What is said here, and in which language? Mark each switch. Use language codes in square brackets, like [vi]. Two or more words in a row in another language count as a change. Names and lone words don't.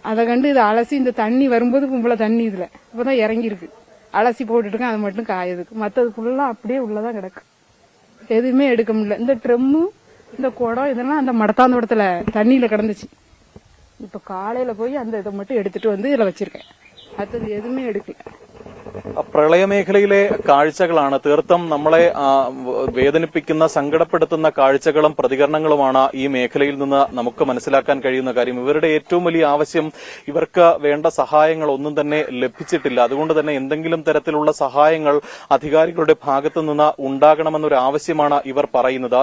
[ta] அதை கண்டு இதை அலசி, இந்த தண்ணி வரும்போது கும்பல தண்ணி இதுல இப்பதான் இறங்கிருக்கு. அலசி போட்டுட்டுருக்கேன், அது மட்டும் காயதுக்கு. மற்றது ஃபுல்லா அப்படியே உள்ளதான் கிடக்கு, எதுவுமே எடுக்க முடியல. இந்த ட்ரம்மு, இந்த குடம் இதெல்லாம் அந்த மடத்தாந்தோட்டத்துல தண்ணியில கிடந்துச்சு. இப்ப காலையில போய் அந்த இதை மட்டும் எடுத்துட்டு வந்து இதுல வச்சிருக்கேன். மற்றது எதுவுமே எடுக்கல. [ml] പ്രളയമേഖലയിലെ കാഴ്ചകളാണ് തീർത്തും നമ്മളെ വേദനിപ്പിക്കുന്ന, സങ്കടപ്പെടുത്തുന്ന കാഴ്ചകളും പ്രതികരണങ്ങളുമാണ് ഈ മേഖലയിൽ നിന്ന് നമുക്ക് മനസ്സിലാക്കാൻ കഴിയുന്ന കാര്യം. ഇവരുടെ ഏറ്റവും വലിയ ആവശ്യം ഇവർക്ക് വേണ്ട സഹായങ്ങൾ ഒന്നും തന്നെ ലഭിച്ചിട്ടില്ല. അതുകൊണ്ട് തന്നെ എന്തെങ്കിലും തരത്തിലുള്ള സഹായങ്ങൾ അധികാരികളുടെ ഭാഗത്തു നിന്ന് ഉണ്ടാകണമെന്നൊരു ആവശ്യമാണ് ഇവർ പറയുന്നത്.